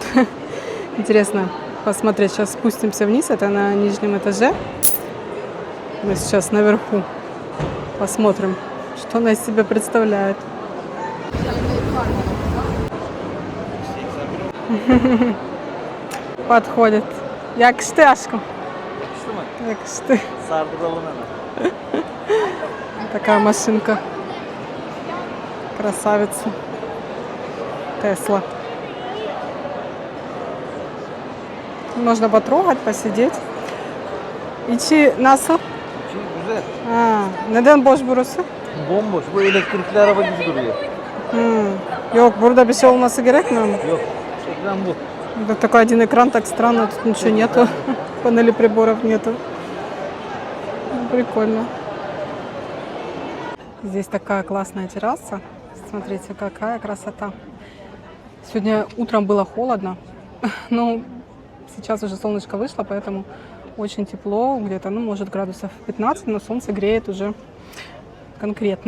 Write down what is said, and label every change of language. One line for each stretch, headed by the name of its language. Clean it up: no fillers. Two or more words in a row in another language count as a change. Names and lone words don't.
Russian: Интересно посмотреть. Сейчас спустимся вниз. Это на нижнем этаже. Мы сейчас наверху. Посмотрим, что она из себя представляет. Подходит.
Turkish: Yakıştı aşkım. Yakıştı.
Russian: Такая машинка. Красавица. Тесла. Можно потрогать, посидеть.
Turkish: İçi nasıl? Güzel. Neden boş burası? Bomboş. Bu elektrikli araba gibi duruyor. Yok, burada bir şey olması gerekmiyor mu? Yok. Ekran bu.
Russian: Да, такой один экран, так странно, тут ничего нету. Панели приборов нету. Прикольно. Здесь такая классная терраса. Смотрите, какая красота. Сегодня утром было холодно. Ну, сейчас уже солнышко вышло, поэтому очень тепло, где-то, может, градусов 15, но солнце греет уже конкретно.